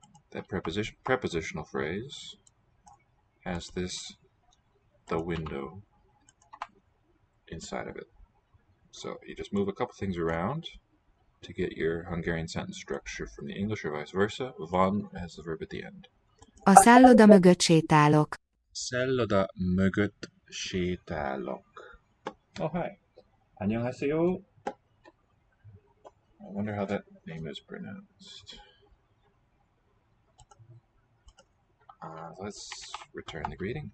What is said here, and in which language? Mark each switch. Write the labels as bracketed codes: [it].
[en] That prepositional phrase has this, the window, inside of it. So you just move a couple things around to get your Hungarian sentence structure from the English or vice versa. Van has the verb at the end. [hu] A szálloda mögött sétálok. Szálloda mögött sétálok. [en] Oh, hi. [ko] 안녕하세요. [en] I wonder how that name is pronounced. Let's return the greeting.